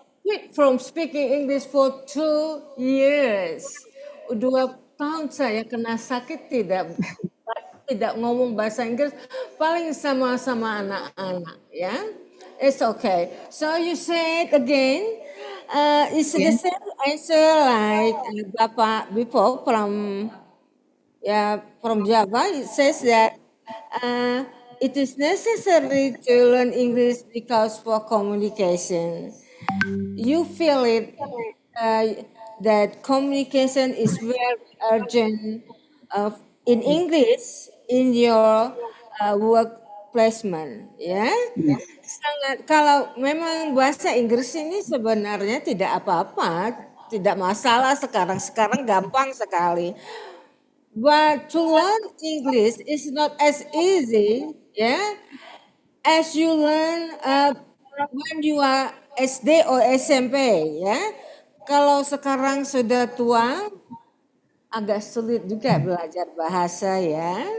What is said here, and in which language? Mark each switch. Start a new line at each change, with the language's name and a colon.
English: quit from speaking English for 2 years.
Indonesian: 2 tahun saya kena sakit tidak ngomong bahasa Inggris, paling sama anak-anak, ya.
English: It's okay. So you said again, it's the Yeah. same answer like Bapak before from Java. It says that it is necessary to learn English because for communication. You feel it that communication is very urgent in English in your work placement, ya. Yes.
Indonesian: Sangat, kalau memang bahasa Inggris ini sebenarnya tidak apa-apa, tidak masalah sekarang gampang sekali.
English: But to learn English is not as easy, as you learn when you are SD or SMP, ya.
Indonesian: Kalau sekarang sudah tua, agak sulit juga belajar bahasa, ya.